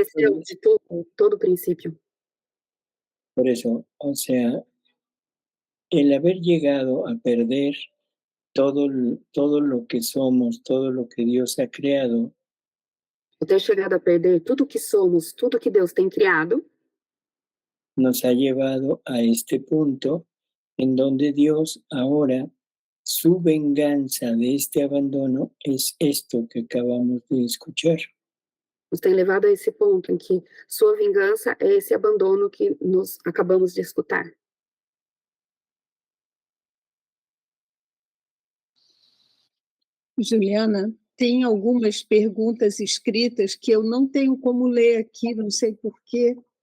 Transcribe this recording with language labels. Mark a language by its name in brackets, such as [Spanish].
[Portuguese] esqueceu de tudo, todo o princípio. [Spanish] por eso, o sea, el haber llegado a perder todo lo que somos, todo lo que Dios ha creado, [Portuguese] Eu ter chegado a perder tudo que somos, tudo que Deus tem criado, [Spanish] nos ha llevado a este punto en donde Dios ahora, su venganza de este abandono es esto que acabamos de escuchar. [Portuguese] nos tem levado a esse ponto em que sua vingança é esse abandono que nós acabamos de escutar. Juliana, tem algumas perguntas escritas que eu não tenho como ler aqui, não sei porquê.